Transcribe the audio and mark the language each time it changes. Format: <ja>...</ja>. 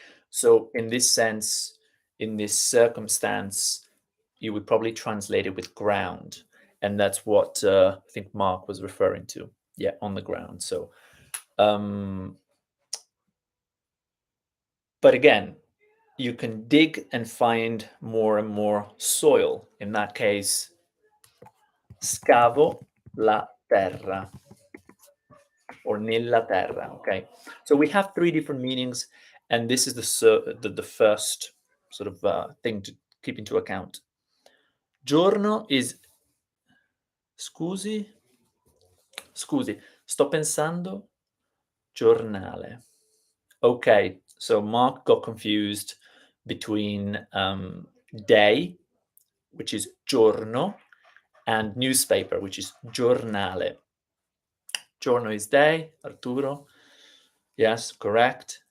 <en>So in this sense, in this circumstance, you would probably translate it with ground. And that's what I think Mark was referring to. Yeah, on the ground. So, but again, you can dig and find more and more soil. In that case,</en> <it>scavo la terra</it> <en>or</en> <it>nella terra.</it> <en>Okay, so we have three different meanings, and this is the first sort of thing to keep into account. Giorno is</en> <it>scusi, sto pensando giornale.</it> <en>Okay, so Mark got confused between day, which is giorno, and newspaper, which is giornale. Giorno is day, Arturo. Yes, correct.</en>